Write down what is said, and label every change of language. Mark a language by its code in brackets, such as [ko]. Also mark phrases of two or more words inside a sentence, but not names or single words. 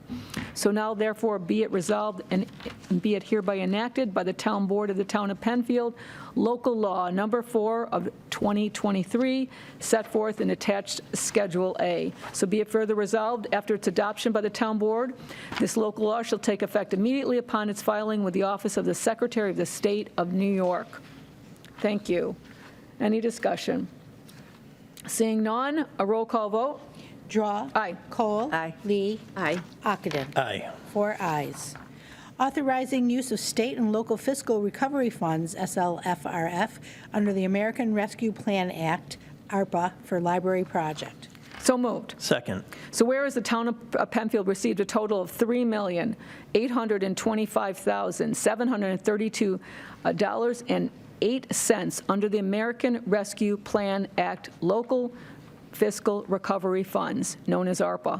[en] So now therefore be it resolved and be it hereby enacted by the Town Board of the Town of Penfield, Local Law Number 4 of 2023, set forth in attached Schedule A. So be it further resolved, after its adoption by the Town Board, this local law shall take effect immediately upon its filing with the Office of the Secretary of the State of New York. Thank you. Any discussion? Seeing none, a roll call vote. Drawe. Aye. Cole. Aye. Lee. Aye. Ockenden. Aye. 4 ayes. Authorizing use of state and local fiscal recovery funds, SLFRF, under the American Rescue Plan Act, ARPA, for library project. So moved. Second. So whereas the town of Penfield received a total of $3,825,732.08 under the American Rescue Plan Act local fiscal recovery funds, known as ARPA.